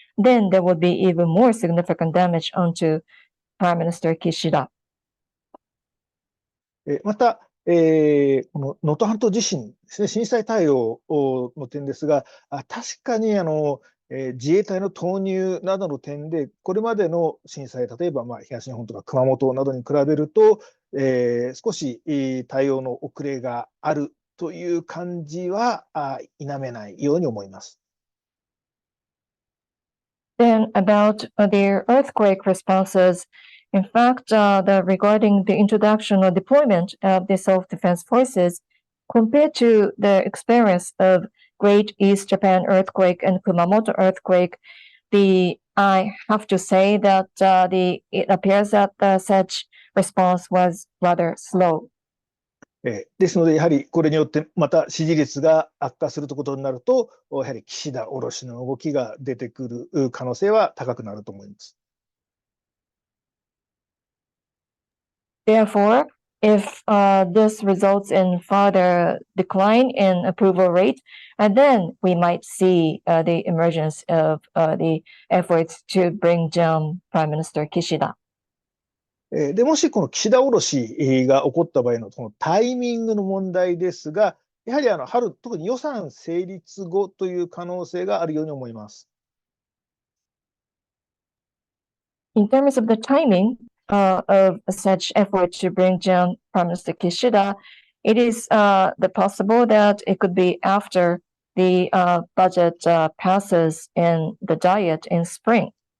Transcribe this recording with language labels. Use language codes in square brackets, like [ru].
[en] Then there would be even more significant damage onto Prime Minister Kishida. [ja] また、この能登半島地震ですね、震災対応の点ですが、確かに自衛隊の投入などの点で、これまでの震災、例えば東日本とか熊本などに比べると、少し対応の遅れがあるという感じは否めないように思います。 [en] Then about the earthquake responses, in fact, regarding the introduction or deployment of the self-defense forces, compared to the experience of Great East Japan earthquake and Kumamoto earthquake, I have to say that it appears that such response was rather slow. [ja] ですので、やはりこれによってまた支持率が悪化するということになると、やはり岸田降ろしの動きが出てくる可能性は高くなると思います。 [en] Therefore, if this results in further decline in approval rate, and then we might see the emergence of the efforts to bring down Prime Minister Kishida. [ja] でもしこの岸田降ろしが起こった場合のそのタイミングの問題ですが、やはり春、特に予算成立後という可能性があるように思います。 [en] In terms of the timing of such effort to bring down Prime Minister Kishida, it is possible that it could be after the budget passes in the Diet in spring.